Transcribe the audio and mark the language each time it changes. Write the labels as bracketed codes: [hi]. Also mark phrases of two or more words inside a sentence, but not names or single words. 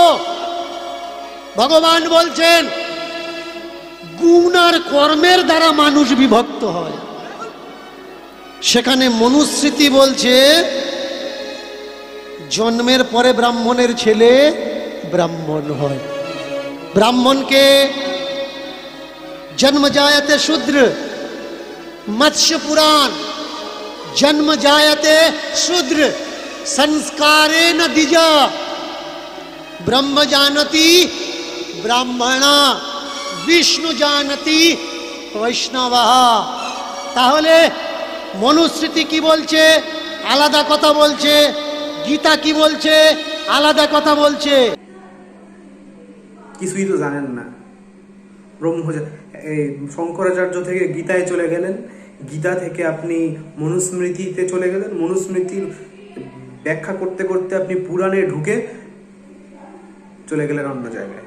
[bn] ভগবান বলছেন গুণ আর কর্মের দ্বারা মানুষ বিভক্ত হয়। সেখানে মনুস্মৃতি বলছে জন্মের পরে ব্রাহ্মণের ছেলে ব্রাহ্মণ হয়। [sa] ব্রাহ্মণকে जन्म जायते शूद्र, मत्स्य पुराण, जन्म जायते शूद्र संस्कारेण द्विज, ब्रह्म जानति ब्राह्मणा, विष्णु जानति वैष्णवः। [bn] তাহলে মনুস্মৃতি কি বলছে? আলাদা কথা বলছে। গীতা কি বলছে? আলাদা কথা বলছে। কিছুই তো জানেন না। এই শঙ্করাচার্য থেকে গীতায় চলে গেলেন, গীতা থেকে আপনি মনুস্মৃতিতে চলে গেলেন, মনুস্মৃতির ব্যাখ্যা করতে করতে আপনি পুরাণে ঢুকে চলে গেলেন অন্য জায়গায়।